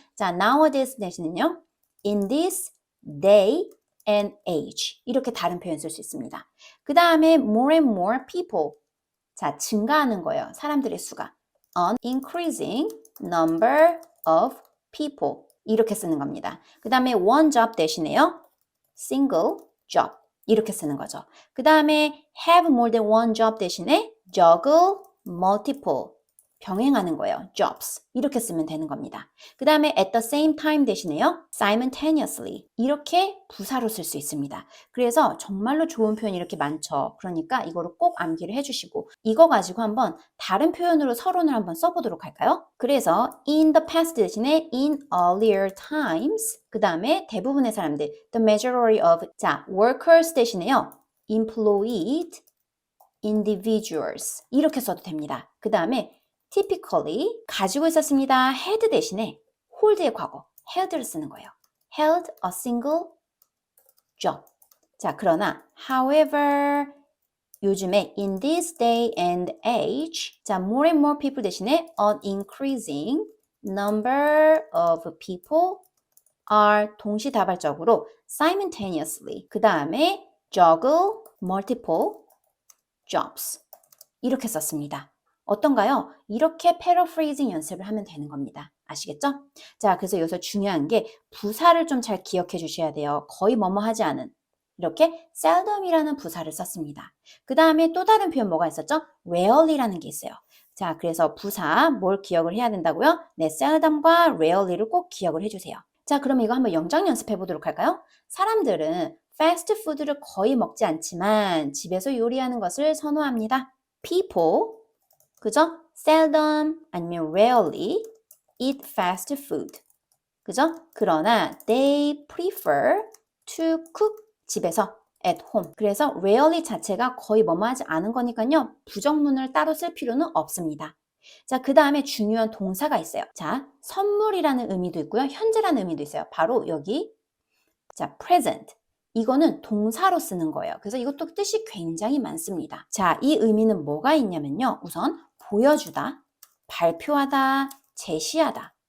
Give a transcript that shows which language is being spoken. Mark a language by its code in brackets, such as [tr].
[ko] 자 [en] nowadays [ko] 대신은요 [en] in this day and age [ko] 이렇게 다른 표현 쓸 수 있습니다. 그 다음에 [en] more and more people [ko] 자 증가하는 거예요. 사람들의 수가 [en] an increasing number of people [ko] 이렇게 쓰는 겁니다. 그 다음에 [en] one job [ko] 대신에요 [en] single job [ko] 이렇게 쓰는 거죠. 그 다음에 [en] have more than one job [ko] 대신에 [en] juggle multiple [ko] 병행하는 거예요. jobs 이렇게 쓰면 되는 겁니다. [en] 그 다음에 at the same time [ko] 대신에요. simultaneously 이렇게 부사로 쓸 수 있습니다. 그래서 정말로 좋은 표현이 이렇게 많죠. 그러니까 이거를 꼭 암기를 해주시고 이거 가지고 한번 다른 표현으로 서론을 한번 써보도록 할까요? 그래서 [en] in the past [ko] 대신에 [en] in earlier times [ko] 그 다음에 대부분의 사람들 [en] the majority of 자 workers [ko] 대신에요. [en] employed individuals [ko] 이렇게 써도 됩니다. 그 다음에 typically 가지고 있었습니다. had 대신에 hold의 과거 had를 쓰는 거예요. [en] held a single job. [ko] 자, 그러나 [en] however [ko] 요즘에 [en] in this day and age 자, more and more people [ko] 대신에 [en] an increasing number of people are [ko] 동시다발적으로 [en] simultaneously [ko] 그 다음에 [en] juggle multiple jobs [ko] 이렇게 썼습니다. 어떤가요? 이렇게 paraphrasing 연습을 하면 되는 겁니다. 아시겠죠? 자, 그래서 여기서 중요한 게 부사를 좀 잘 기억해 주셔야 돼요. 거의 뭐뭐 하지 않은. 이렇게 seldom이라는 부사를 썼습니다. 그 다음에 또 다른 표현 뭐가 있었죠? rarely라는 게 있어요. 자, 그래서 부사 뭘 기억을 해야 된다고요? 네, seldom과 rarely를 꼭 기억을 해주세요. 자, 그럼 이거 한번 영작 연습해 보도록 할까요? 사람들은 패스트푸드를 거의 먹지 않지만 집에서 요리하는 것을 선호합니다. People, 그죠? [en] seldom [ko] 아니면 [en] rarely eat fast food. [ko] 그죠? 그러나 [en] they prefer to cook [ko] 집에서 [en] at home. [ko] 그래서 rarely 자체가 거의 뭐뭐 하지 않은 거니까요. 부정문을 따로 쓸 필요는 없습니다. 자, 그 다음에 중요한 동사가 있어요. 자, 선물이라는 의미도 있고요. 현재라는 의미도 있어요. 바로 여기 자, present. 이거는 동사로 쓰는 거예요. 그래서 이것도 뜻이 굉장히 많습니다. 자, 이 의미는 뭐가 있냐면요. 우선 보여주다, 발표하다, 제시하다.